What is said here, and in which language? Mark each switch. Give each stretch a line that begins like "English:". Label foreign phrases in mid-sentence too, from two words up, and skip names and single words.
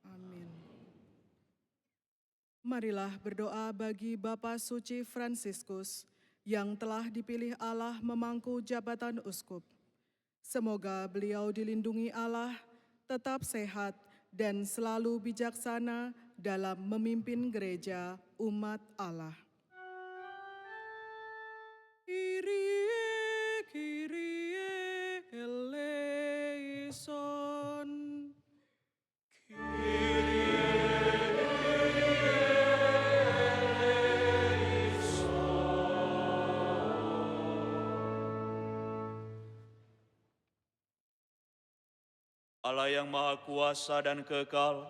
Indonesian: Marilah berdoa bagi Bapak Suci Fransiskus yang telah dipilih Allah memangku jabatan uskup. Semoga beliau dilindungi Allah, tetap sehat dan selalu bijaksana dalam memimpin gereja umat Allah.
Greek: Κύριε, Κύριε ελέησον.
Indonesian: Allah yang Maha Kuasa dan kekal,